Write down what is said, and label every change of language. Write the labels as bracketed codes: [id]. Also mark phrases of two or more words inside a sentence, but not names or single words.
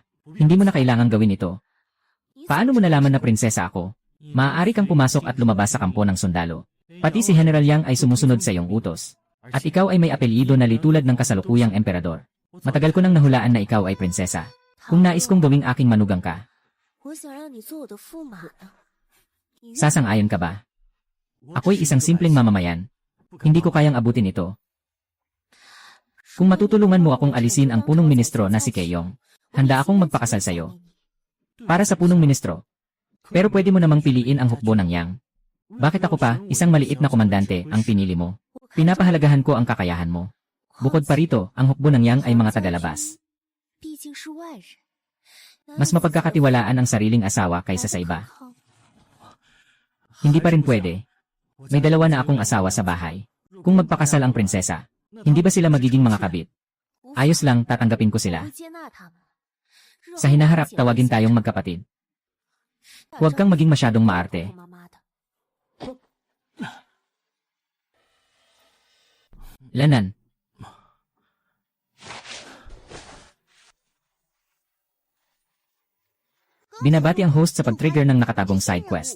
[tl] Hindi mo na kailangang gawin ito. Paano mo nalaman na prinsesa ako? Maaari kang pumasok at lumabas sa kampo ng sundalo. Pati si General Yang ay sumusunod sa iyong utos. At ikaw ay may apelyido na litulad ng kasalukuyang emperador. Matagal ko nang nahulaan na ikaw ay prinsesa. Kung nais kong gawing aking manugang ka, [zh] 我想让你做我的驸马呢。你愿 [tl] sasang-ayon ka ba? Ako'y isang simpleng mamamayan. Hindi ko kayang abutin ito. Kung matutulungan mo akong alisin ang punong ministro na si Keyong, handa akong magpakasal sa'yo. Para sa punong ministro. Pero pwede mo namang piliin ang hukbo ng Yang. Bakit ako pa, isang maliit na komandante, ang pinili mo? Pinapahalagahan ko ang kakayahan mo. Bukod pa rito, ang hukbo ng Yang ay mga tagalabas. [zh] 毕竟是外人， [tl] Mas mapagkakatiwalaan ang sariling asawa kaysa sa iba. Hindi pa rin pwede. May dalawa na akong asawa sa bahay. Kung magpakasal ang prinsesa, hindi ba sila magiging mga kabit? Ayos lang, tatanggapin ko [zh] 我 [tl] sila. [zh] 会接纳他们。 [tl] Sa hinaharap, tawagin tayong magkapatid. Huwag kang maging masyadong maarte. [zh] 妈妈的， [tl] Lanan. Binabati ang host sa pag-trigger ng nakatagong side quest.